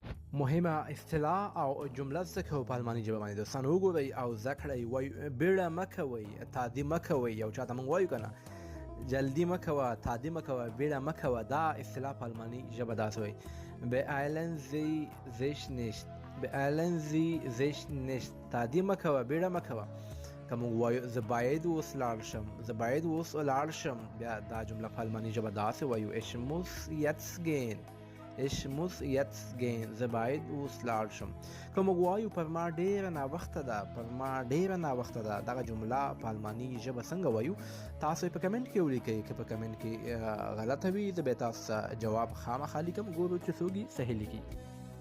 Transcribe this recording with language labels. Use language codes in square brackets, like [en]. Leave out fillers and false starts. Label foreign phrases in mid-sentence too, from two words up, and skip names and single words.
[ps] مهمه اصطلاح او جمله څه کوي په الماني ژبه باندې دوستان وګورئ او زده کړئ. وایي بیړه مه کوئ، تعدي مه کوئ. یو چاته موږ وایو که نه جلدی مه کوه، تعدي مه کوه، بیړه مه کوه. دا اصطلاح په الماني ژبه داسې وایي [de] beeilen Sie sich nicht، beeilen Sie sich nicht، [ps] تعدي مه کوه، بیړه مه کوه. که موږ وایو زه باید اوس لاړ شم، زه باید اوس ولاړ شم، بیا دا جمله په الماني ژبه داسې وایو [de] ich muss jetzt gehen، ich muss jetzt gehen، [ps] زه باید اوس لاړ شم. که موږ وایو پر ما ډېره ناوخته ده، پر ما ډېره ناوخته ده، دغه جمله په الماني ژبه څنګه وایو؟ تاسو یې په کمنټ کې ولیکئ. که په کمنټ کې غلطه وي زه به تاسو ته جواب خامخا لیکم، ګورو چې څوک یې صحیح لیکي.